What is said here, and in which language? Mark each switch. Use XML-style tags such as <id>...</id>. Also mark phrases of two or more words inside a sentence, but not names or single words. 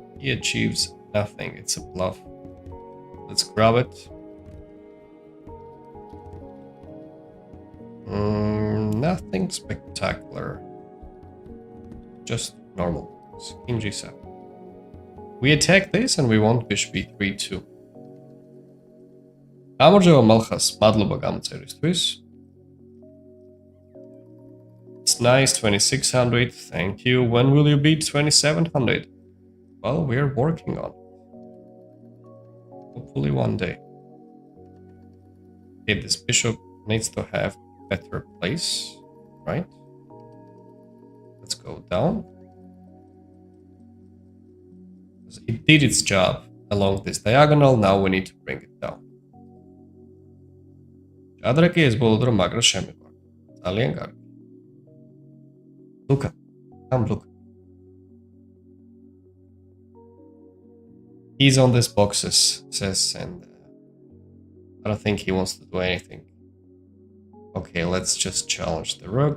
<en>He achieves nothing. It's a bluff. Let's grab it. Nothing spectacular. Just normal. King g7. We attack this and we want bishop e3 too.</en> <ka>გამარჯობა Malchas, მადლობა გამოწერისთვის.</ka> <en>It's nice, 2600, thank you. When will you beat 2700? Well, we're working on it. Hopefully one day. Okay, this bishop needs to have a better place, right? Let's go down. It did its job along this diagonal, now we need to bring it down.</en> <ka>Ჭადრაკი ეს ბოლო დრო მაგრა შემეყარ. ძალიან კარგი.</ka> <en>Luca, come Luca. He's on these boxes, says, and I don't think he wants to do anything. Okay, let's just challenge the rook.</en>